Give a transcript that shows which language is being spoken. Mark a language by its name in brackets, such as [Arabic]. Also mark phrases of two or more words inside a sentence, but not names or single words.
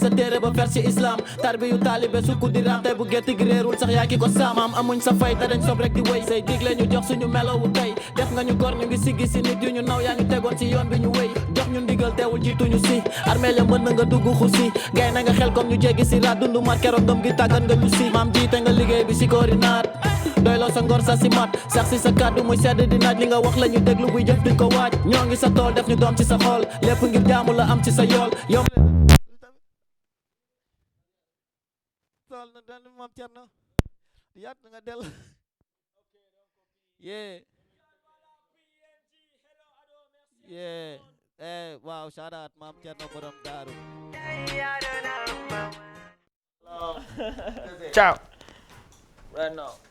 [Wolof] sa téere ba fer ci islam tarbi yu taalibe sukku di raam tey bu gétt gi réerul sax yaa ki ko saamaam amuñ sa fay te dañ sob rek di wéy say digle ñu jox suñu melowu tey def nga ñu gor ñu ngi siggi si nit yu ñu naw yaa ñu tegoon ci yoon bi ñu wéy jox ñu ndigal teewul jiituñu si armée la mën na nga dugg xusi gay na nga xel comme ñu jéggi si ra dundu mat keroog ngëm gi tàggat nga ñu si maam jiite nga liggéey bi si koori naat doyloo sa ngor sa si mat sax si sa kàddu muy sedd di naaj li nga wax la ñu déglu buy jëf duñ ko waaj ñoo ngi sa tool def ñu doom ci sa xol lépp ngir jaamu la am ci sa yool yow tool na dal maam Cerno yaat nga del waaw shout-out maam Cerno borom daaru [English] ciao right now.